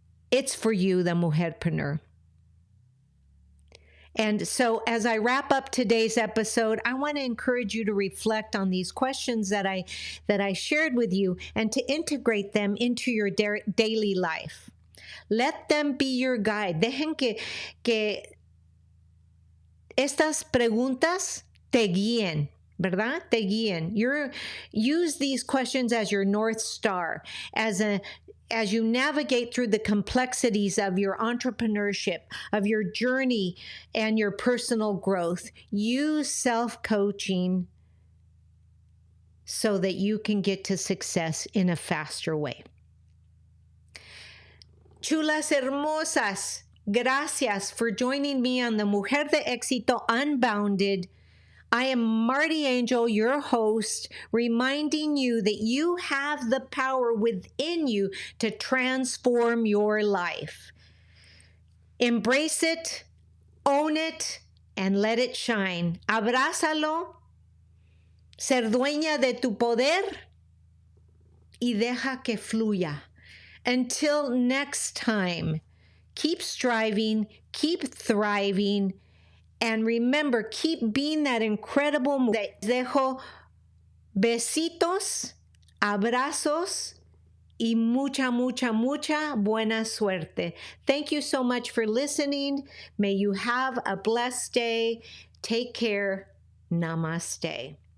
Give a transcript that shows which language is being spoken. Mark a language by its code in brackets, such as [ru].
[en] It's for you, the mujerpreneur. And so as I wrap up today's episode, I want to encourage you to reflect on these questions that I shared with you and to integrate them into your daily life. Let them be your guide. [es] Dejen que estas preguntas te guíen, ¿verdad? Te guíen. [en] Use these questions as your North Star, as you navigate through the complexities of your entrepreneurship, of your journey, and your personal growth. Use self-coaching so that you can get to success in a faster way. [es] Chulas hermosas, gracias [en] for joining me on the Mujer de Exito Unbounded. I am Marti Angel, your host, reminding you that you have the power within you to transform your life. Embrace it, own it, and let it shine. [es] Abrázalo, ser dueña de tu poder, y deja que fluya. [en] Until next time, keep striving, keep thriving, and remember, keep being that incredible. [es] Dejo besitos, abrazos, y mucha, mucha, mucha buena suerte. [en] Thank you so much for listening. May you have a blessed day. Take care. Namaste.